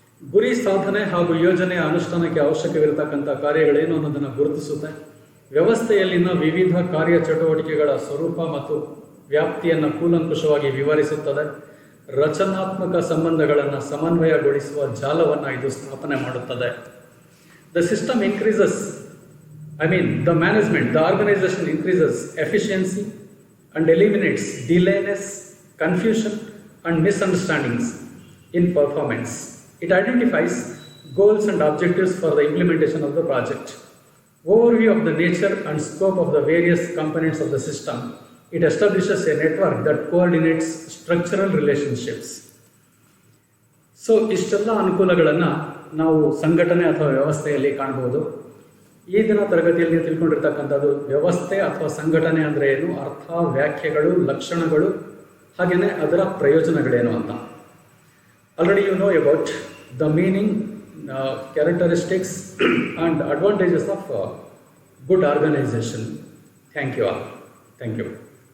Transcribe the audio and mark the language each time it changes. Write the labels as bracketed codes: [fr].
[kn] ಗುರಿ ಸಾಧನೆ ಹಾಗೂ ಯೋಜನೆಯ ಅನುಷ್ಠಾನಕ್ಕೆ ಅವಶ್ಯಕವಿರತಕ್ಕಂಥ ಕಾರ್ಯಗಳೇನು ಅನ್ನೋದನ್ನು ಗುರುತಿಸುತ್ತೆ. ವ್ಯವಸ್ಥೆಯಲ್ಲಿನ ವಿವಿಧ ಕಾರ್ಯಚಟುವಟಿಕೆಗಳ ಸ್ವರೂಪ ಮತ್ತು ವ್ಯಾಪ್ತಿಯನ್ನು ಕೂಲಂಕುಷವಾಗಿ ವಿವರಿಸುತ್ತದೆ. ರಚನಾತ್ಮಕ ಸಂಬಂಧಗಳನ್ನು ಸಮನ್ವಯಗೊಳಿಸುವ ಜಾಲವನ್ನು ಇದು ಸ್ಥಾಪನೆ ಮಾಡುತ್ತದೆ. [en] The system increases, the management, the organization increases efficiency and eliminates delayness, confusion and misunderstandings in performance. It identifies goals and objectives for the implementation of the project. Overview of the nature and scope of the various components of the system. It establishes a network that coordinates structural relationships. [kn] So ಇಷ್ಟೆಲ್ಲ ಅನುಕೂಲಗಳನ್ನು ನಾವು ಸಂಘಟನೆ ಅಥವಾ ವ್ಯವಸ್ಥೆಯಲ್ಲಿ ಕಾಣಬಹುದು. ಈ ದಿನ ತರಗತಿಯಲ್ಲಿ ತಿಳ್ಕೊಂಡಿರ್ತಕ್ಕಂಥದ್ದು ವ್ಯವಸ್ಥೆ ಅಥವಾ ಸಂಘಟನೆ ಅಂದರೆ ಏನು, ಅರ್ಥ, ವ್ಯಾಖ್ಯೆಗಳು, ಲಕ್ಷಣಗಳು, ಹಾಗೆಯೇ ಅದರ ಪ್ರಯೋಜನಗಳೇನು ಅಂತ. [en] Already you know about the meaning, characteristics, and advantages of good organization. Thank you all. Thank you.